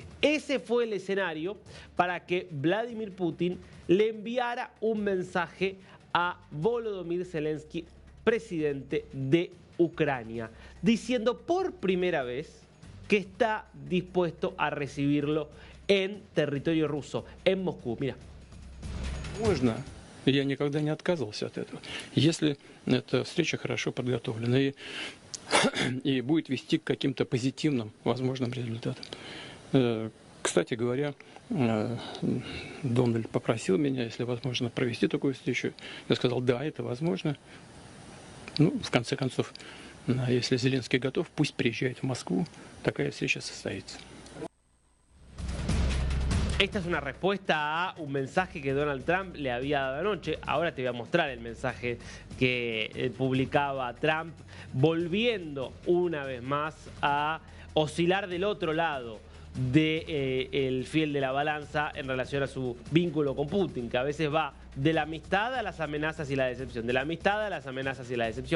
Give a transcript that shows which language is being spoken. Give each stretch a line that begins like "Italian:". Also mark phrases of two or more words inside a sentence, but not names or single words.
Spanish: Ese fue el escenario para que Vladimir Putin le enviara un mensaje a Volodymyr Zelensky, presidente de Ucrania, diciendo por primera vez que está dispuesto a recibirlo en territorio ruso, en Moscú. Mira.
Russian: Я никогда не отказывался от этого. Если эта встреча хорошо подготовлена и будет вести к каким-то позитивным, возможным результатам. Кстати говоря, Дональд попросил меня, если возможно, провести такую встречу. Я сказал, да, это возможно. Ну, в конце концов, если Зеленский готов, пусть приезжает в Москву, такая встреча состоится.
Spanish: Esta es una respuesta a un mensaje que Donald Trump le había dado anoche. Ahora te voy a mostrar el mensaje que publicaba Trump, volviendo una vez más a oscilar del otro lado del fiel de la balanza en relación a su vínculo con Putin, que a veces va de la amistad a las amenazas y la decepción, de la amistad a las amenazas y la decepción.